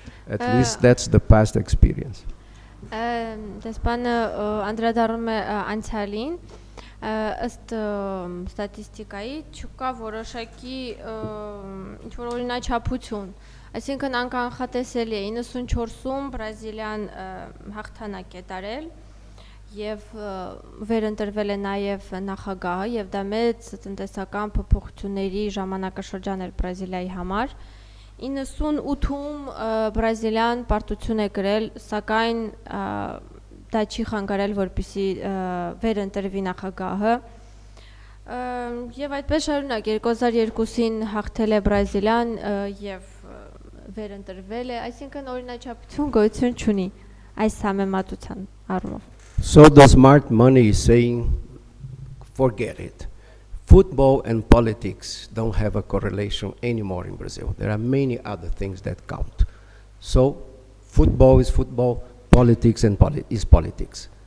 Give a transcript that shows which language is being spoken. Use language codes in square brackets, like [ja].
[en] At least that's the past experience. [hy] Դեսպանը անդրադառնում է անցյալին, ըստ ստատիստիկայի չկա որոշակի ինչ-որ օրինաչափություն, այսինքն անկանխատեսելի է 94-ում Բրազիլիան հաղթանակ է տարել եւ վերընտրվել է նաեւ նախագահը եւ դա մեծ տնտեսական փոփոխությունների ժամանակաշրջան էր Բրազիլիայի համար 98-ում Բրազիլիան պարտություն է կրել, սակայն դա չի խանգարել, որպեսզի վերընտրվի նախագահը եւ այդպես շարունակ 2002-ին հաղթել է Բրազիլիան եւ վերընտրվել է, այսինքն օրինաչափություն գոյություն չունի այս համեմատության առումով. [en] So the smart money is saying, forget it. Football and politics don't have a correlation anymore in Brazil. There are many other things that count. So football is football, politics is politics.